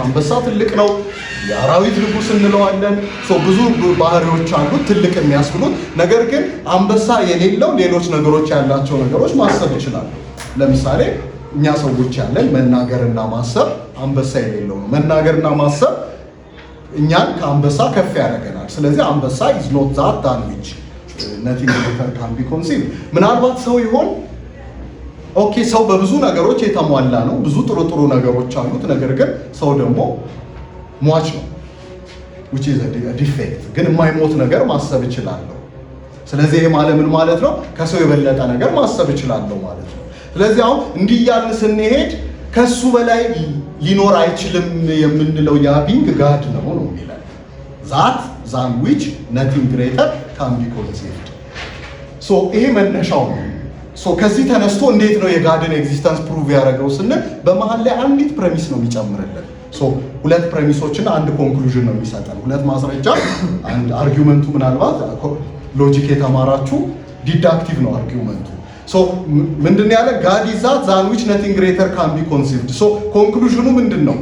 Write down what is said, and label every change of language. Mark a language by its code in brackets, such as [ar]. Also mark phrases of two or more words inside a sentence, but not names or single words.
[am] አንበሳ ትልቅ ነው፣ የአራዊት ንጉስ እንለዋለን። ብዙ ባህሪዎች አሉት ትልቅ የሚያስብሉት። ነገር ግን አንበሳ የሌለው ሌሎች ነገሮች ያላቸው ነገሮች ማሰብ ይችላሉ። ለምሳሌ እኛ ሰዎች ያለን መናገርና ማሰብ አንበሳ የሌለው ነው። መናገርና ማሰብ እኛን ከአንበሳ ከፍ ያደርገናል። ስለዚህ አንበሳ [en] is not that than which nothing greater can be conceived። [am] ምናልባት ሰው ይሆን? ኦኬ ሰው በብዙ ነገሮች የተሟላ ነው፣ ብዙ ጥሩ ነገሮች አሉት። ነገር ግን ሰው ደግሞ ሟች ነው [en] which is a defect። [am] ግን የማይሞት ነገር ማሰብ እችላለሁ። ስለዚህ ይሄ ማለት ምን ማለት ነው? ከሰው የበለጠ ነገር ማሰብ እችላለሁ ማለት ነው። ስለዚህ አሁን እንዲህ እያልን ስንሄድ ከሱ በላይ ሊኖር አይችልም የምንለው ያ ቢንግ ጋድ ነው የሚለን [en] that than which nothing greater can be conceived። [am] ይሄ መነሻው ነው። ከዚህ ተነስቶ እንዴት ነው የጋድን [en] existence prove [am] ያደረገው ስንል በመሃል ላይ አንዲት ፕሬሚስ ነው የሚጨምርልን። ሁለት ፕሬሚሶችና አንድ ኮንክሉዥን ነው የሚሰጠን። ሁለት ማስረጃ፣ አንድ አርጊውመንቱ። ምናልባት ሎጂክ የተማራችሁ ዲዳክቲቭ ነው አርጊውመንቱ። ምንድን ያለ [en] God is that than which nothing greater can be conceived። [am] ኮንክሉዥኑ ምንድን ነው?